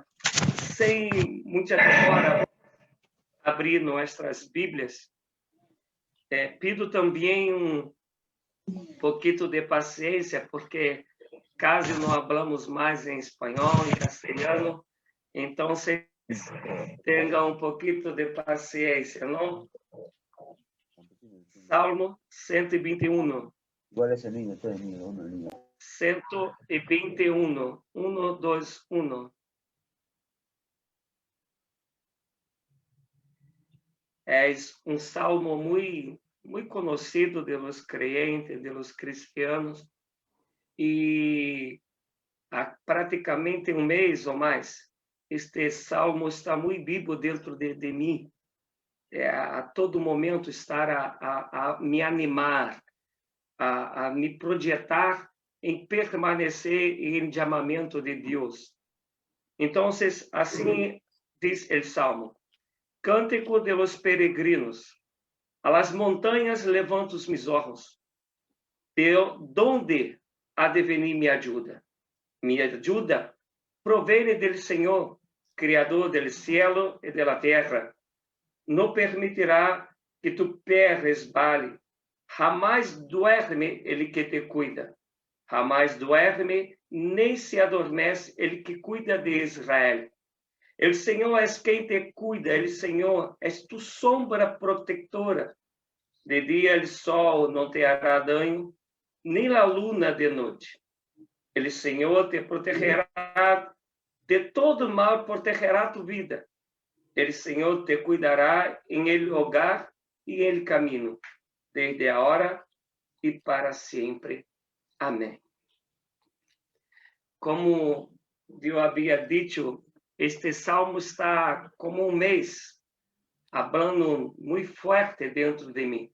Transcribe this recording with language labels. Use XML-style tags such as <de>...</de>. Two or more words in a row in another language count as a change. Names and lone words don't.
<pt>Sem muita demora, abrir nossas Bíblias. Pido também um pouquinho de paciência, porque caso não hablamos mais em espanhol, em castelhano, então tenham um pouquinho de paciência, não? Salmo 121.</pt> <es>¿Cuál es el niño? Este es niño, uno, el niño.</es> <pt>121. 1, 2, 1. É um salmo muito conhecido</pt> <es>de los creyentes, de los cristianos,</es> <pt>e há praticamente um mês ou mais, este salmo está muito vivo dentro de mim. A todo momento estar a me animar, a me projetar em permanecer em chamamento de Deus. Então, assim diz o salmo: Cântico</pt> <es>de los peregrinos, a las</es> <pt>montanhas levanto os</pt> <es>mis ojos.</es> <pt>De onde há de venir minha ajuda? Minha ajuda provém do Senhor, Criador do cielo e da terra. Não permitirá que tu pé resbale. Jamais duerme ele que te cuida. Jamais duerme, nem se adormece ele que cuida de Israel. El Senhor é quem te cuida, el Senhor é tu sombra protectora. De dia o sol não te hará dano, nem a luna de noite. El Senhor te protegerá de todo mal, protegerá tu vida. El Senhor te cuidará em</pt> <es>el hogar</es> <pt>e el caminho, desde agora e para sempre. Amém. Como eu havia dito, este salmo está como um mês hablando muito forte dentro de mim.</pt>